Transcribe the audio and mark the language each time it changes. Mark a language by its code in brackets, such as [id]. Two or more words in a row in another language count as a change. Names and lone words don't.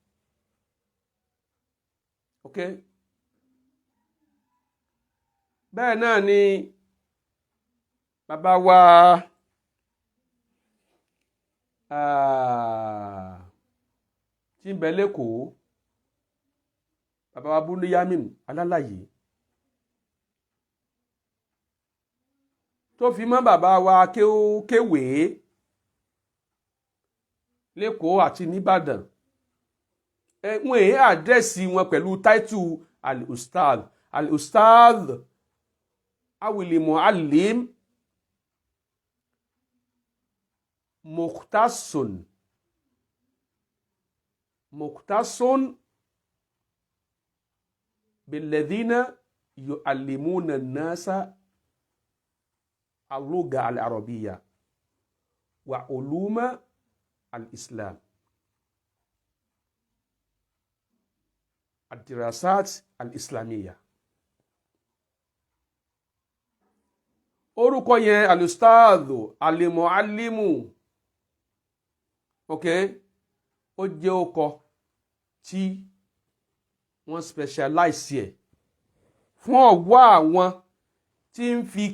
[yo] ok bẹ́ẹ̀ náà ni bàbá wa tí ń bẹ lẹ́kọ̀ọ́ bàbá wa Búníyámìn Alálàyé tó fi mọ́ bàbá wa kéwèé lẹ́kọ̀ọ́ àti nìbàdàn wọ́n èé àdírẹ́sì wọn pẹ̀lú táìtù [ar] الأستاذ الأول المعلم مختص بالذين يعلمون الناس اللغة العربية وعلوم الإسلام الدراسات الإسلامية [yo] orúkọ yẹn [ar] الأستاذ المعلم [yo] ok ó jẹ́ ọkọ tí wọ́n specialize ẹ̀ fún ọ̀wọ́ àwọn tí ń